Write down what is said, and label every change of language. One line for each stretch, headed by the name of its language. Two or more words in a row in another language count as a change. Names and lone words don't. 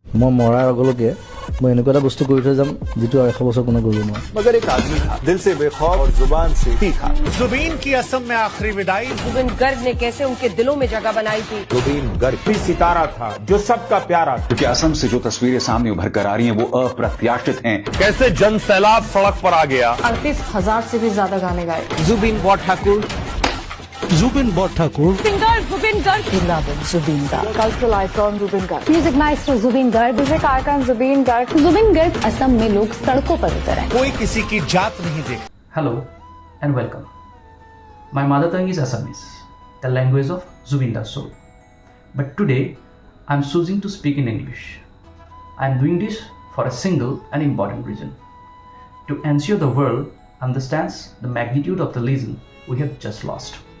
Assamese: মই মৰাৰ আগলৈকে মই এনেকুৱা এটা বস্তু কৰি থৈ যাম যিটো আৰু 100 বছৰ কোনে কৰিব নোৱাৰে।
Hindi: मगर एक आदमी था, दिल से बेखौफ और जुबान से तीखा। जुबीन की असम में आखिरी विदाई। ज़ुबीन गर्ग ने कैसे उनके दिलों में जगह बनाई थी। ज़ुबीन गर्ग भी सितारा था जो सबका प्यारा था। क्योंकि असम से जो तस्वीरें सामने उभर कर आ रही हैं वो अप्रत्याशित हैं। कैसे जन सैलाब सड़क पर आ गया। 38,000 से भी ज्यादा गाने गाए। जुबीन बॉट ठाकुर,
English: Singer Zubeen Garg, Zubeen Garg, Cultural Icon Zubeen Garg, Music Maestro Zubeen Garg, Music Icon Zubeen Garg.
Hindi: ज़ुबीन गर्ग असम में लोग सड़कों पर उतर आए। कोई किसी की जात नहीं देख।
English: Hello and welcome. My mother tongue is Assamese, the language of Zubeen Garg's soul. But today I am choosing to speak in English. I am doing this for a single and important reason: to ensure the world understands the magnitude of the lesson we have just lost.